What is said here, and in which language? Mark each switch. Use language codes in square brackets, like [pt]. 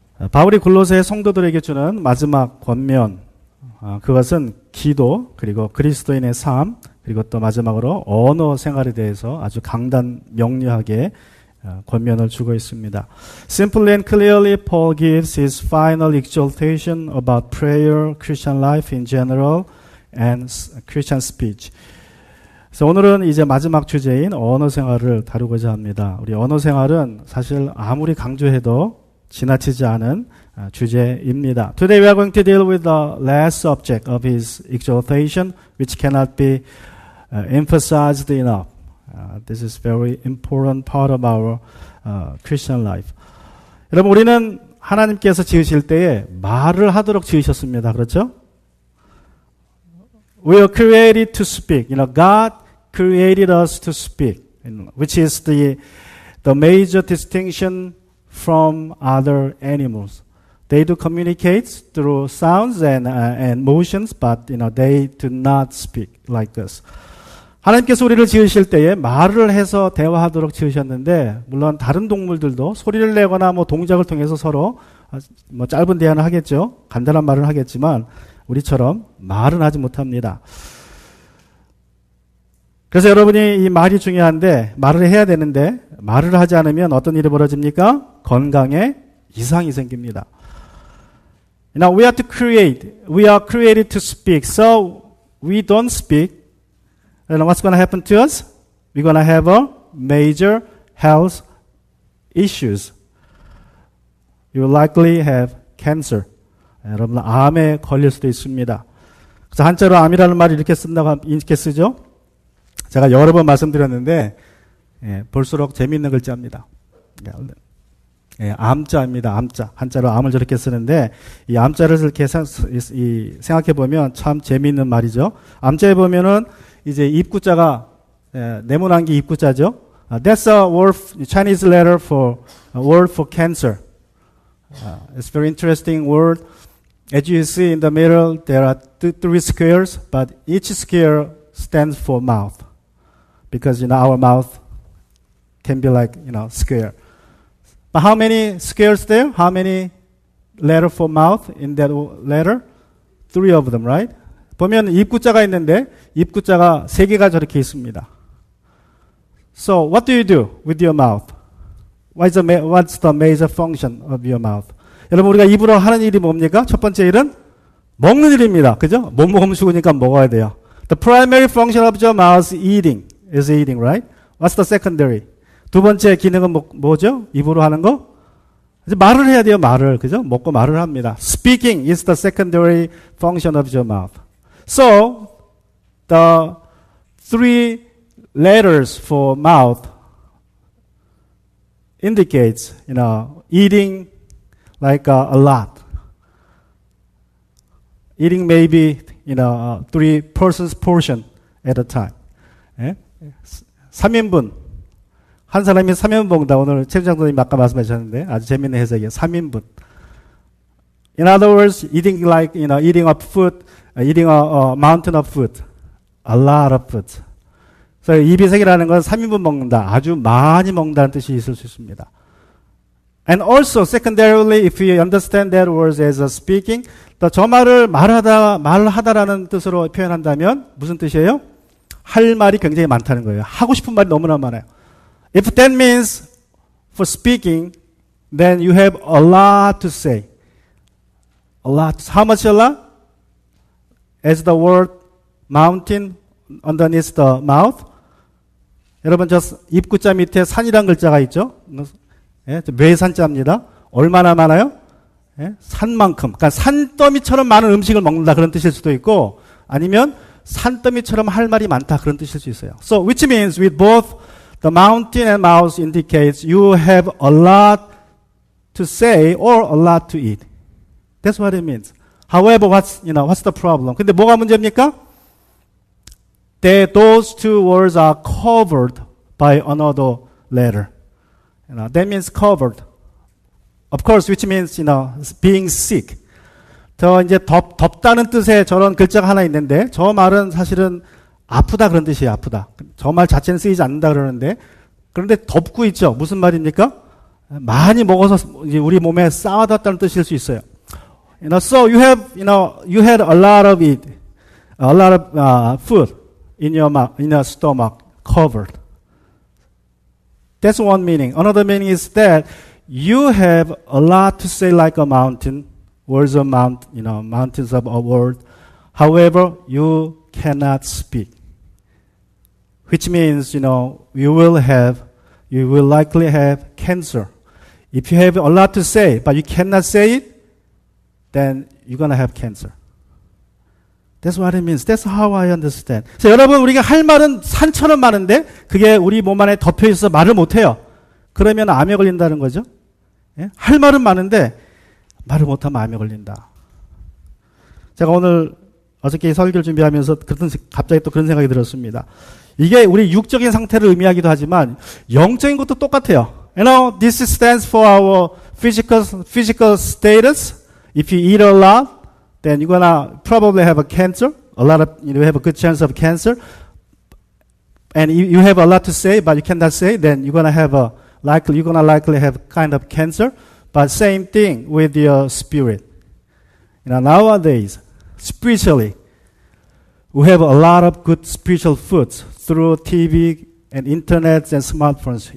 [ko] 바울이 골로새 성도들에게 주는 마지막 권면, 그것은 기도, 그리고 그리스도인의 삶, 그리고 또 마지막으로 언어 생활에 대해서 아주 강단 명료하게 권면을 주고 있습니다. [en] Simply and clearly, Paul gives his final exhortation about prayer, Christian life in general, and Christian speech. [ko] 그래서 오늘은 이제 마지막 주제인 언어 생활을 다루고자 합니다. 우리 언어 생활은 사실 아무리 강조해도 지나치지 않은 주제입니다. [en] Today we are going to deal with the last subject of his exhortation, which cannot be emphasized enough. This is very important part of our Christian life. [ko] 여러분, 우리는 하나님께서 지으실 때에 말을 하도록 지으셨습니다. 그렇죠? [en] We are created to speak. God created us to speak, which is the major distinction from other animals. They do communicate through sounds and motions, but they do not speak like us. [ko] 하나님께서 우리를 지으실 때에 말을 해서 대화하도록 지으셨는데, 물론 다른 동물들도 소리를 내거나 동작을 통해서 서로 짧은 대화는 하겠죠. 간단한 말은 하겠지만 우리처럼 말은 하지 못합니다. 그래서 여러분이 이 말이 중요한데, 말을 해야 되는데 말을 하지 않으면 어떤 일이 벌어집니까? 건강에 이상이 생깁니다. [en] Now we are created to speak. So we don't speak. And what's going to happen to us? We're going to have a major health issues. You will likely have cancer. [ko] 여러분, 암에 걸릴 수도 있습니다. 그래서 한자로 암이라는 말을 이렇게 쓰죠. 제가 여러 번 말씀드렸는데, 볼수록 재미있는 글자입니다. 암자입니다. 암자. 한자로 암을 저렇게 쓰는데, 이 암자를 이렇게 생각해 보면 참 재미있는 말이죠. 암자에 보면은 이제 입구자가 네모난 게 입구자죠. [en] That's a word, Chinese letter for a word for cancer. It's a very interesting word. As you see in the middle, there are three squares, but each square stands for mouth, because our mouth can be like square. But how many squares there? How many letter for mouth in that letter? 3 of them, right? [ko] 보면 입구자가 있는데 입구자가 3개가 저렇게 있습니다. [en] So what do you do with your mouth? What's the major function of your mouth? [ko] 여러분, 우리가 입으로 하는 일이 뭡니까? 첫 번째 일은 먹는 일입니다. 그죠? 못 먹으면 죽으니까 먹어야 돼요. [en] The primary function of your mouth is eating, right? What's the secondary? [ko] 두 번째 기능은 뭐죠? 입으로 하는 거? 이제 말을 해야 돼요, 말을. 그죠? 먹고 말을 합니다. [en] Speaking is the secondary function of your mouth. So, the 3 letters for mouth indicates, eating like a lot. Eating maybe, 3 persons portion at a time. [ko] 3인분. 한 사람이 3인분 먹는다. 오늘 최부장님이 아까 말씀하셨는데 아주 재밌는 해석이에요. 3인분. [en] In other words, eating like, eating up food, eating a mountain of food. A lot of food. [ko] 그래서 이비생이라는 건 3인분 먹는다. 아주 많이 먹는다는 뜻이 있을 수 있습니다. [en] And also, secondarily, if you understand that word as a speaking, [ko] 저 말을 말하다라는 뜻으로 표현한다면 무슨 뜻이에요? 할 말이 굉장히 많다는 거예요. 하고 싶은 말이 너무나 많아요. [en] If that means for speaking, then you have a lot to say. A lot. How much a lot? As the word mountain underneath the mouth. [ko] 여러분, 저 입구자 밑에 산이란 글자가 있죠? 외산자입니다. 얼마나 많아요? 산만큼. 그러니까 산더미처럼 많은 음식을 먹는다, 그런 뜻일 수도 있고, 아니면 산더미처럼 할 말이 많다, 그런 뜻일 수 있어요. [en] So, which means with both the mountain and mouth indicates you have a lot to say or a lot to eat. That's what it means. However, what's the problem? [ko] 근데 뭐가 문제입니까? [en] Those 2 words are covered by another letter. That means covered. Of course, which means, being sick. [ko] 저 이제 덥다는 뜻의 저런 글자가 하나 있는데, 저 말은 사실은 아프다 그런 뜻이에요. 아프다. 저 말 자체는 쓰이지 않는다 그러는데 그런데 덮고 있죠. 무슨 말입니까? 많이 먹어서 이제 우리 몸에 쌓아뒀다는 뜻일 수 있어요. [en] So you had a lot of it, a lot of food in your mouth, in your stomach, covered. That's one meaning. Another meaning is that you have a lot to say like a mountain, words of mountains of a word. However, you cannot speak. Which means, you will likely have cancer. If you have a lot to say, but you cannot say it, then you're going to have cancer. That's what it means. That's how I understand. [ko] 그래서 여러분, 우리가 할 말은 산처럼 많은데, 그게 우리 몸 안에 덮여 있어서 말을 못해요. 그러면 암에 걸린다는 거죠. 예? 할 말은 많은데, 말을 못하면 암에 걸린다. 제가 오늘 어저께 설교를 준비하면서 갑자기 또 그런 생각이 들었습니다. 이게 우리 육적인 상태를 의미하기도 하지만 영적인 것도 똑같아요. [en] This stands for our physical status. If you eat a lot, then you're gonna probably have a cancer. You have a good chance of cancer. And you have a lot to say, but you cannot say, then you're gonna likely have kind of cancer. But same thing with your spirit. Nowadays, spiritually, we have a lot of good spiritual foods through TV and internet and smartphones.